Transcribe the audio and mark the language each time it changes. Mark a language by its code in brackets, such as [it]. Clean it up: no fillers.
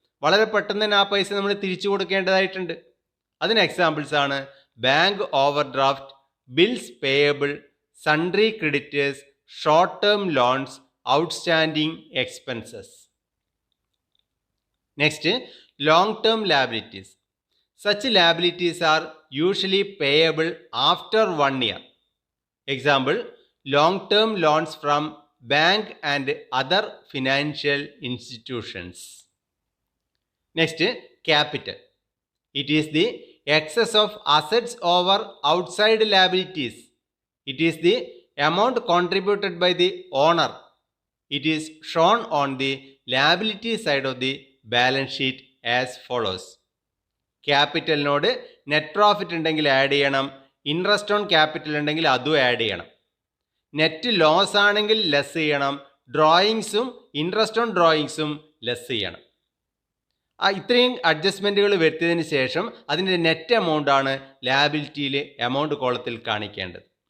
[ml] വളരെ പെട്ടെന്ന് തന്നെ ആ പൈസ നമ്മൾ തിരിച്ചു കൊടുക്കേണ്ടതായിട്ടുണ്ട്. അതിന് എക്സാമ്പിൾസ് ആണ് bank over draft, bills payable, sundry creditors, short term loans, outstanding expenses. [en] Next, long term liabilities. Such liabilities are usually payable after 1 year. Example, long-term loans from bank and other financial institutions. Next, capital. It is the excess of assets over outside liabilities. It is the amount contributed by the owner. It is shown on the liability side of the balance sheet as follows. [ml] ക്യാപിറ്റലിനോട് net profit ഉണ്ടെങ്കിൽ add ചെയ്യണം, interest on capital ഉണ്ടെങ്കിൽ അതും add ചെയ്യണം. Net loss ആണെങ്കിൽ less ചെയ്യണം, ഡ്രോയിങ്സും interest on ഡ്രോയിങ്സും less ചെയ്യണം. ഇത്രയും അഡ്ജസ്റ്റ്മെൻറ്റുകൾ വരുത്തിയതിന് ശേഷം അതിൻ്റെ നെറ്റ് എമൗണ്ട് ആണ് ലാബിലിറ്റിയിൽ എമൗണ്ട് കോളത്തിൽ കാണിക്കേണ്ടത്.